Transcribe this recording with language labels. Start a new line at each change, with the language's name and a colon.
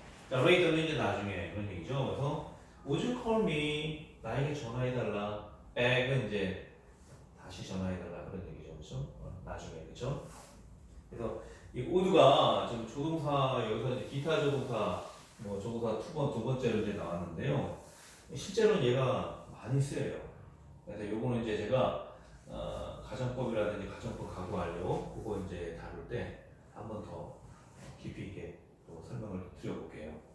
Korean: 자, later는 이제 나중에 그런 얘기죠. 그래서
English: Would you call me?
Korean: 나에게 전화해달라. back은 이제 다시 전화해달라 그런 얘기죠, 그렇죠? 나중에, 그렇죠? 그래서 이 would가 좀 조동사 여기서 이제 기타 조동사 뭐 조동사 두 번째로 이제 나왔는데요. 실제로는 얘가 많이 쓰여요. 그래서 요거는 이제 제가 가정법이라든지 가정법 가구 완료 그거 이제 다룰 때 한 번 더 깊이 있게 또 설명을 드려볼게요.